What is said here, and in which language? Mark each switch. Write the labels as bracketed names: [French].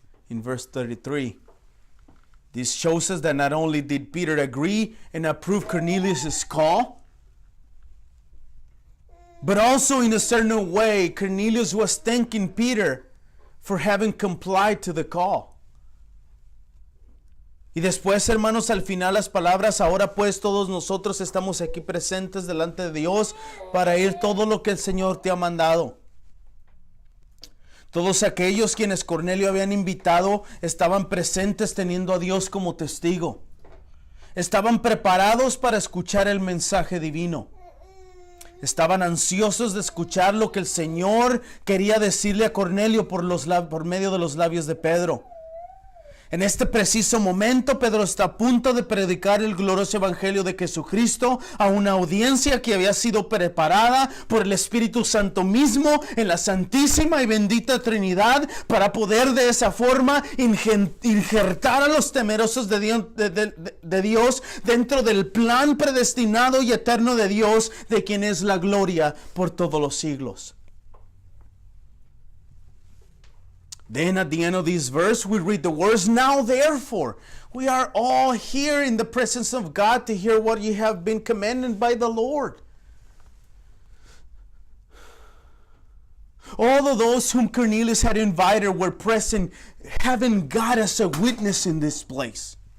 [English] In verse 33. This shows us that not only did Peter agree and approve Cornelius' call, but also in a certain way, Cornelius was thanking Peter for having complied to the call. [Spanish] Y después, hermanos, al final las palabras, ahora pues todos nosotros estamos aquí presentes delante de Dios para ir todo lo que el Señor te ha mandado. Todos aquellos quienes Cornelio habían invitado estaban presentes teniendo a Dios como testigo. Estaban preparados para escuchar el mensaje divino. Estaban ansiosos de escuchar lo que el Señor quería decirle a Cornelio por medio de los labios de Pedro. En este preciso momento, Pedro está a punto de predicar el glorioso evangelio de Jesucristo a una audiencia que había sido preparada por el Espíritu Santo mismo en la Santísima y Bendita Trinidad para poder de esa forma injertar a los temerosos de Dios dentro del plan predestinado y eterno de Dios, de quien es la gloria por todos los siglos. [English] Then at the end of this verse, we read the words, "Now therefore, we are all here in the presence of God to hear what you have been commanded by the Lord." All of those whom Cornelius had invited were present, having God as a witness in this place.